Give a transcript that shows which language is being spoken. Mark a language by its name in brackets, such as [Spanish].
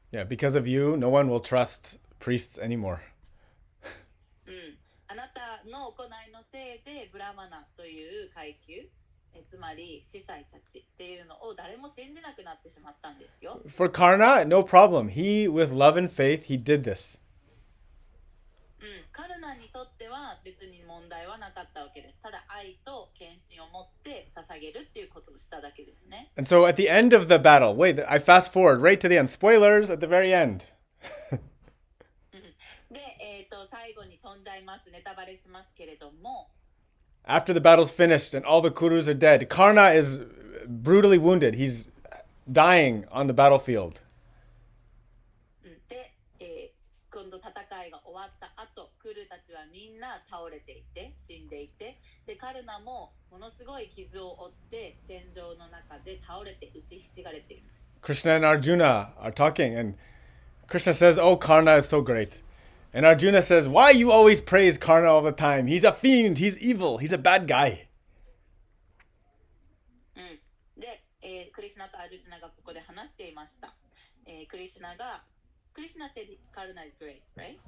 [English] Yeah, because of you, no one will trust priests anymore. [Japanese] あなたの行いのせいでブラマナという階級、つまり司祭たちっていうのを誰も信じなくなってしまったんですよ。 [English] For Karna, no problem. He, with love and faith, he did this. [Japanese] カルナにとっては別に問題はなかったわけです。ただ愛と献身を持って捧げるっていうことをしただけですね。 [English] And so at the end of the battle, wait, I fast forward right to the end. Spoilers at the very end. [Japanese] で、最後に飛んじゃいます。ネタバレしますけれども。 [English] After the battle's finished and all the Kurus are dead, Karna is brutally wounded. He's dying on the battlefield. [Japanese] で、今度戦いが終わった後、クルーたちはみんな倒れていて、死んでいて、で、カルナもものすごい傷を負って戦場の中で倒れて打ちひしがれています。 [English] Krishna and Arjuna are talking, and Krishna says, "Oh, Karna is so great." And Arjuna says, "Why you always praise Karna all the time? He's a fiend, he's evil, he's a bad guy." [Japanese] で、クリシュナとアルジュナがここで話していました。 [English] クリシュナsaid Karna is great, right?